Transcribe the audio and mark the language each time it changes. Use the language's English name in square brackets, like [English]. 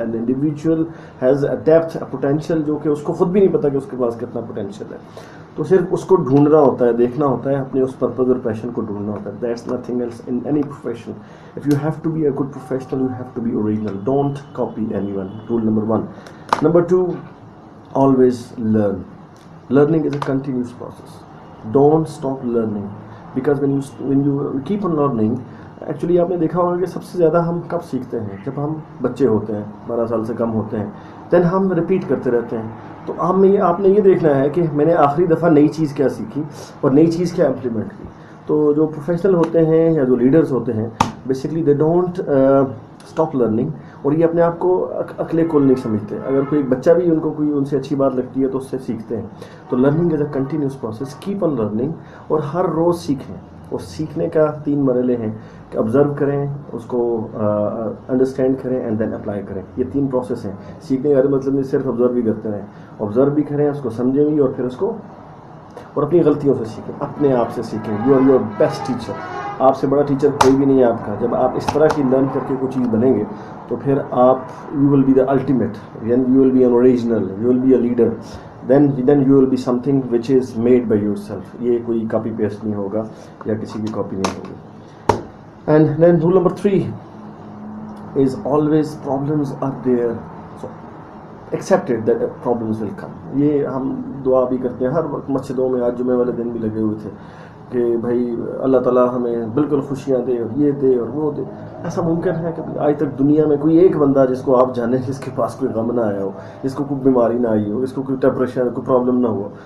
[English] An individual has a depth, a potential [Urdu] جو کہ اس کو خود بھی نہیں پتا کہ اس کے پاس کتنا potential ہے. تو صرف اس کو ڈھونڈنا ہوتا ہے، دیکھنا ہوتا ہے، اپنے اس پرپز اور پیشن کو ڈھونڈنا ہوتا ہے. [English] That's nothing else in any profession. If you have to be a good professional, you have to be original. Don't copy anyone. Rule number 1. Number 2, always learn. Learning is a continuous process. Don't stop learning. Because when you keep on learning, [Urdu] actually آپ نے دیکھا ہوگا کہ سب سے زیادہ ہم کب سیکھتے ہیں؟ جب ہم بچے ہوتے ہیں، 12 سال سے کم ہوتے ہیں. دین ہم ریپیٹ کرتے رہتے ہیں. تو آپ نے یہ دیکھنا ہے کہ میں نے آخری دفعہ نئی چیز کیا سیکھی اور نئی چیز کیا امپلیمنٹ کی. تو جو پروفیشنل ہوتے ہیں یا جو لیڈرز ہوتے ہیں، basically [English] They don't stop learning. [Urdu] اور یہ اپنے آپ کو عقل کل نہیں سمجھتے. اگر کوئی بچہ بھی ان سے اچھی بات لگتی ہے تو اس سے سیکھتے ہیں. تو [English] Learning is a continuous process. Keep on learning [Urdu] اور ہر روز سیکھیں. اور سیکھنے کا 3 مرحلے ہیں کہ آبزرو کریں، اس کو انڈرسٹینڈ کریں اینڈ دین اپلائی کریں. یہ 3 پروسیس ہیں. سیکھنے کا مطلب نہیں صرف آبزرو بھی کرتے رہیں، آبزرو بھی کریں، اس کو سمجھیں بھی، اور پھر اس کو اور اپنی غلطیوں سے سیکھیں، اپنے آپ سے سیکھیں. [English] You are your best teacher. [Urdu] آپ سے بڑا ٹیچر کوئی بھی نہیں ہے آپ کا. جب آپ اس طرح کی لرن کر کے کوئی چیز بنیں گے تو پھر آپ [English] You will be the ultimate. Then you will be an original. You will be a leader. then you will be something which is made by yourself. [Urdu] یہ کوئی کاپی پیسٹ نہیں ہوگا یا کسی کی کاپی نہیں ہوگی. [English] And then rule number 3 is always problems are there. So accept it that problems will come. [Urdu] یہ ہم دعا بھی کرتے ہیں ہر وقت مسجدوں میں. آج جمعے والے دن بھی لگے ہوئے تھے کہ بھائی اللہ تعالیٰ ہمیں بالکل خوشیاں دے اور یہ دے اور وہ دے. ایسا ممکن ہے کہ آج تک دنیا میں کوئی ایک بندہ جس کو آپ جانیں جس کے پاس کوئی غم نہ آیا ہو, جس کو کوئی بیماری نہ آئی ہو, جس کو کوئی ڈپریشن کوئی پرابلم نہ ہوا.